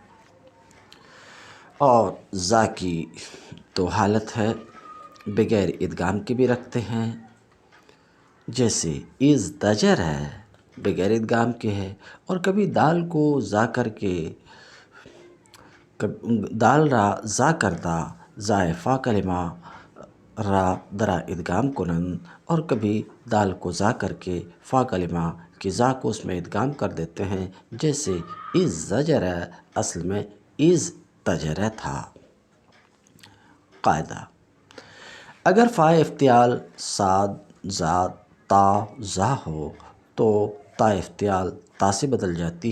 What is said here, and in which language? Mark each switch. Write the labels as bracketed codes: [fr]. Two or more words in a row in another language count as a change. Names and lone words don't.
[ur] اور زا کی تو حالت ہے بغیر ادغام کے بھی رکھتے ہیں، جیسے از دجر ہے بغیر ادغام کے ہے، اور کبھی دال کو زا کر کے، [fa] دال را زا کردہ زائے فا کلمہ را درا ادغام کنن، [ur] اور کبھی دال کو زا کر کے فا کلمہ کی زا کو اس میں ادغام کر دیتے ہیں، جیسے از زجر ہے اصل میں از تجر تھا. قاعدہ: اگر فائے افتعال صاد زاد تا زا ہو تو تا افتعال تا سے بدل جاتی